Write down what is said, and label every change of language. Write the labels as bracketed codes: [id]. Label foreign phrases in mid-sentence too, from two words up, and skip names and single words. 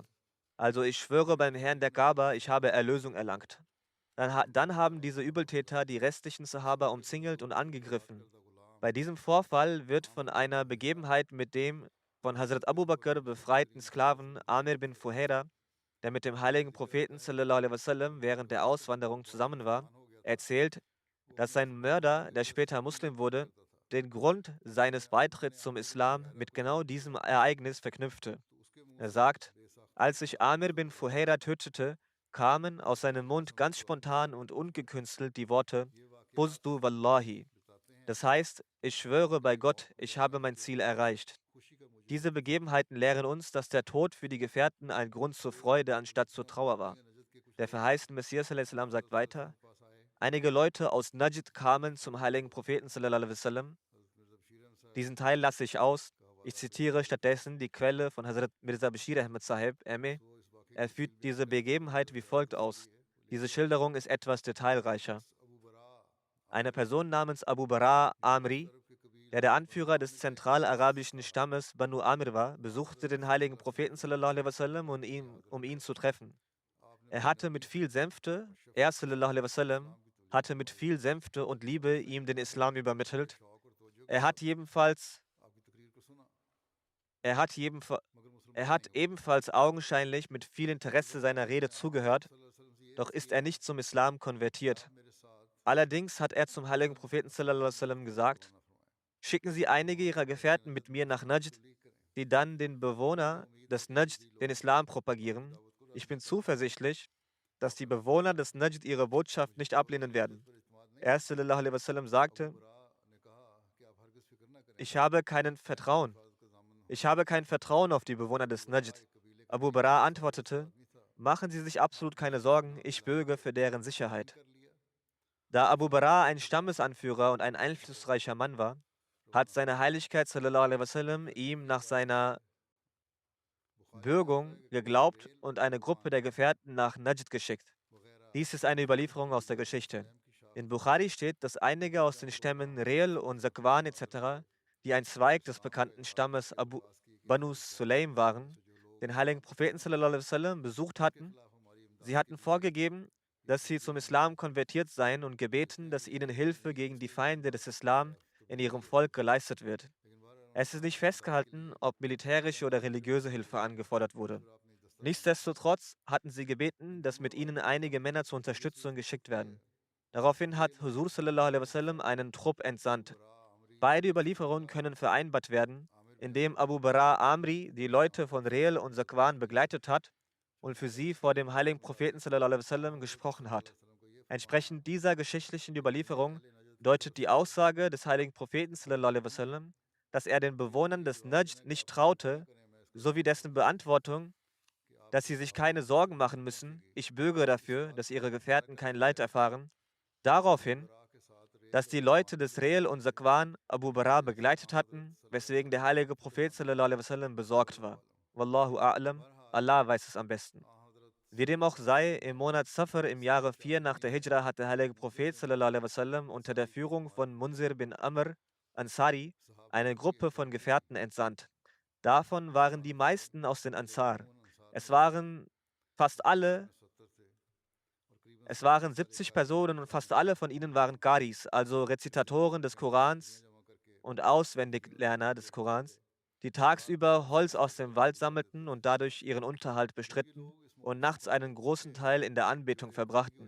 [de] Also ich schwöre beim Herrn der Kaaba, ich habe Erlösung erlangt. Dann haben diese Übeltäter die restlichen Sahaba umzingelt und angegriffen. Bei diesem Vorfall wird von einer Begebenheit mit dem von Hazrat Abu Bakr befreiten Sklaven Amir bin Fuhaira, der mit dem heiligen Propheten [ar] صلى الله عليه وسلم [de] während der Auswanderung zusammen war, erzählt, dass sein Mörder, der später Muslim wurde, den Grund seines Beitritts zum Islam mit genau diesem Ereignis verknüpfte. Er sagt, als ich Amir bin Fuhaira tötete, kamen aus seinem Mund ganz spontan und ungekünstelt die Worte [ar] فزت والله. [de] Das heißt, ich schwöre bei Gott, ich habe mein Ziel erreicht. Diese Begebenheiten lehren uns, dass der Tod für die Gefährten ein Grund zur Freude anstatt zur Trauer war. Der verheißene Messias a.s. sagt weiter, einige Leute aus Najd kamen zum heiligen Propheten [ar] صلى الله عليه وسلم. [de] Diesen Teil lasse ich aus. Ich zitiere stattdessen die Quelle von Hazrat Mirza Bashir Ahmad Sahib, M.A. Er führt diese Begebenheit wie folgt aus. Diese Schilderung ist etwas detailreicher. Eine Person namens Abu Bara Amri, der Anführer des zentralarabischen Stammes Banu Amir war, besuchte den heiligen Propheten [ar] صلى الله عليه وسلم, [de] um ihn zu treffen. Er [ar] صلى الله عليه وسلم, [de] hatte mit viel Sänfte und Liebe ihm den Islam übermittelt. Er hat ebenfalls augenscheinlich mit viel Interesse seiner Rede zugehört, doch ist er nicht zum Islam konvertiert. Allerdings hat er zum heiligen Propheten [ar] صلى الله عليه وسلم [de] gesagt, schicken Sie einige Ihrer Gefährten mit mir nach Najd, die dann den Bewohner des Najd den Islam propagieren. Ich bin zuversichtlich, dass die Bewohner des Najd ihre Botschaft nicht ablehnen werden. Er [ar] صلى الله عليه وسلم [de] sagte, ich habe kein Vertrauen auf die Bewohner des Najd. Abu Bara antwortete, machen Sie sich absolut keine Sorgen, ich bürge für deren Sicherheit. Da Abu Bara ein Stammesanführer und ein einflussreicher Mann war, hat seine Heiligkeit [ar] صلى الله عليه وسلم [de] ihm nach seiner Bürgung geglaubt und eine Gruppe der Gefährten nach Najd geschickt. Dies ist eine Überlieferung aus der Geschichte. In Bukhari steht, dass einige aus den Stämmen Reel und Zakwan etc., die ein Zweig des bekannten Stammes Banu Sulaim waren, den heiligen Propheten [ar] صلى الله عليه وسلم [de] besucht hatten. Sie hatten vorgegeben, dass sie zum Islam konvertiert seien und gebeten, dass ihnen Hilfe gegen die Feinde des Islam in ihrem Volk geleistet wird. Es ist nicht festgehalten, ob militärische oder religiöse Hilfe angefordert wurde. Nichtsdestotrotz hatten sie gebeten, dass mit ihnen einige Männer zur Unterstützung geschickt werden. Daraufhin hat Huzur [ar] صلى الله عليه وسلم [de] einen Trupp entsandt. Beide Überlieferungen können vereinbart werden, indem Abu Bara Amri die Leute von Reel und Zakwan begleitet hat und für sie vor dem heiligen Propheten [ar] صلى الله عليه وسلم [de] gesprochen hat. Entsprechend dieser geschichtlichen Überlieferung deutet die Aussage des heiligen Propheten [ar] صلى الله عليه وسلم, [de] dass er den Bewohnern des Najd nicht traute, sowie dessen Beantwortung, dass sie sich keine Sorgen machen müssen, ich bürge dafür, dass ihre Gefährten kein Leid erfahren, darauf hin, dass die Leute des Reel und Zakwan Abu Bara begleitet hatten, weswegen der heilige Prophet [ar] صلى الله عليه وسلم [de] besorgt war. [ar] والله أعلم, [de] Allah weiß es am besten. Wie dem auch sei, im Monat Safar im Jahre 4 nach der Hijra hat der heilige Prophet [ar] صلى الله عليه وسلم [de] unter der Führung von Munzir bin Amr Ansari eine Gruppe von Gefährten entsandt. Davon waren die meisten aus den Ansar. Es waren fast alle, es waren 70 Personen und fast alle von ihnen waren Qaris, also Rezitatoren des Korans und Auswendiglerner des Korans, die tagsüber Holz aus dem Wald sammelten und dadurch ihren Unterhalt bestritten und nachts einen großen Teil in der Anbetung verbrachten.